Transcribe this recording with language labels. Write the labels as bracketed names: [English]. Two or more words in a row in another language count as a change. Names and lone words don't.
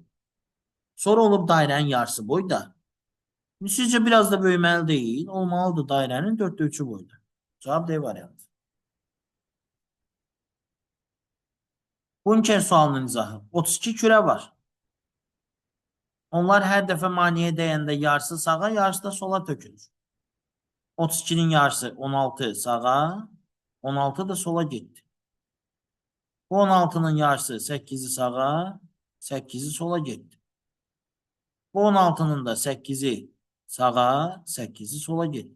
[Azerbaijani] Sonra olub dairənin yarısı boyda. Sizcə biraz da böyüməli deyil, olmalıdır dairənin 1/4 boyda. Cavab D variantı. Bunker sualının izahı. 32 kürə var. Onlar hər dəfə maneəyə dəyəndə yarısı sağa, yarısı da sola tökülür. [Turkish] 32'nin yarısı 16 sağa, 16 da sola gitti. Bu 16'nın yarısı 8'i sağa, 8'i sola gitti. Bu 16'nın da 8'i sağa, 8'i sola gitti.